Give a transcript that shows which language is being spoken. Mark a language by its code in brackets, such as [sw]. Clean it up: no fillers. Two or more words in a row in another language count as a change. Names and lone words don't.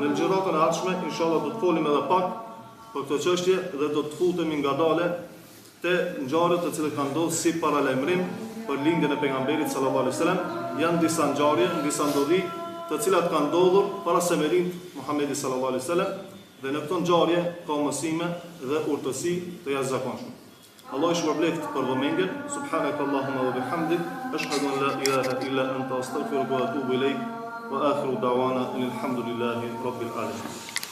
[sq] Në xhiratën e ardhshme inshallah do të folim edhe pak për këtë çështje dhe do të futemi ngadalë te ngjarjet të cilat kanë ndodhur si paralajmërim për lindjen e pejgamberit [ar] صلى الله عليه وسلم. [sq] Janë disa ngjarje, disa ndodhi të cilat kanë ndodhur para se me lind Muhamedi [ar] صلى الله عليه وسلم, [sq] dhe në këtë ngjarje ka mësime dhe urtësi të jashtëzakonshme. Allah i shpërbleft për vëmendjen. [ar] سبحانك اللهم وبحمدك، أشهد أن لا إله إلا أنت أستغفرك وأتوب إليك، وآخر دعوانا الحمد لله رب العالمين.